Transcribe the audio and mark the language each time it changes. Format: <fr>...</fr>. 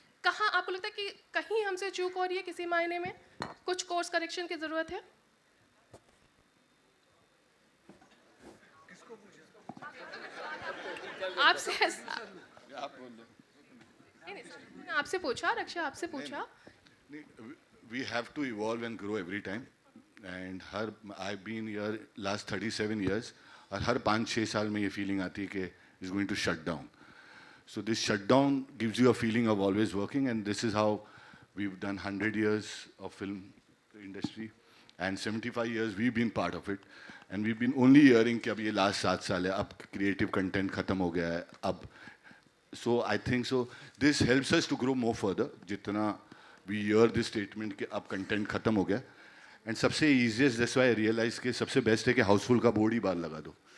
<hi>कहाँ आपको लगता है कि कहीं हमसे चूक हो रही है किसी मायने में, कुछ कोर्स करेक्शन की ज़रूरत है? आपसे पूछा, रक्षा आपसे पूछा।</hi> <en>We have to evolve and grow every time. And I've been here last 37 years.</en> <hi>और हर 5-6 साल में ये feeling आती है कि</hi> <en>it's going to shut down. So this shutdown gives you a feeling of always working, and this is how we've done 100 years of film industry, and 75 years we've been part of it, and we've been only hearing</en> <hi>कि अब ये last 7 साल है, अब</hi> <en>creative content खत्म हो गया है, अब so I think so this helps us to grow more further.</en> <hi>जितना</hi> <en>we hear this statement</en> <hi>कि अब content खत्म हो गया, and सबसे easiest</hi> <en>that's why I realize</en> <hi>कि सबसे best है कि हाउसफुल का बोर्ड ही बाहर लगा दो,</hi>